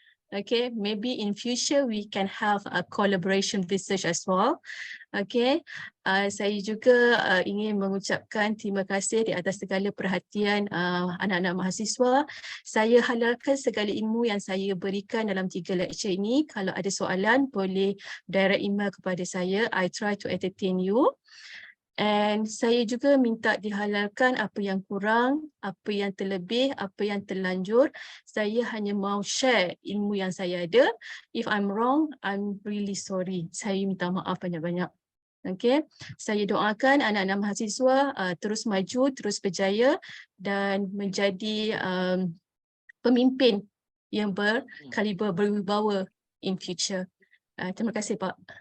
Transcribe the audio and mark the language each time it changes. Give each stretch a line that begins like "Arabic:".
English: Okay, maybe in future we can have a collaboration research as well.
Malay: Okay, saya juga ingin mengucapkan terima kasih di atas segala perhatian anak-anak mahasiswa. Saya halalkan segala ilmu yang saya berikan dalam 3 lecture ini. Kalau ada soalan boleh direct email kepada saya.
English: I try to entertain you.
Malay: And saya juga minta dihalalkan apa yang kurang, apa yang terlebih, apa yang terlanjur. Saya hanya mau share ilmu yang saya ada.
English: If I'm wrong, I'm really sorry.
Malay: Saya minta maaf banyak-banyak. Okay, saya doakan anak-anak mahasiswa terus maju, terus berjaya dan menjadi pemimpin yang berkaliber, berwibawa
English: in future.
Malay: Terima kasih Pak.